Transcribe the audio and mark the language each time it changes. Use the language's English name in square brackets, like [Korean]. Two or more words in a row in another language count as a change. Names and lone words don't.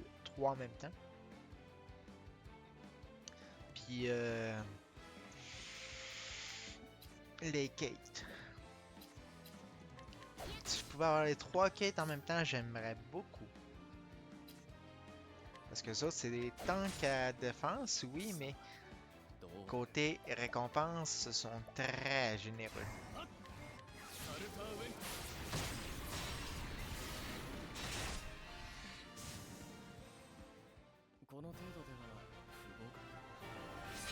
[French] Trois en même temps. Puis, les Kate. Si je pouvais avoir les trois Kate en même temps, j'aimerais beaucoup. Parce que ça, c'est des tanks à défense, oui, mais [Japanese] どう [French] côté récompense, ce sont très généreux. [Japanese] サルターウェンこの程度では不合格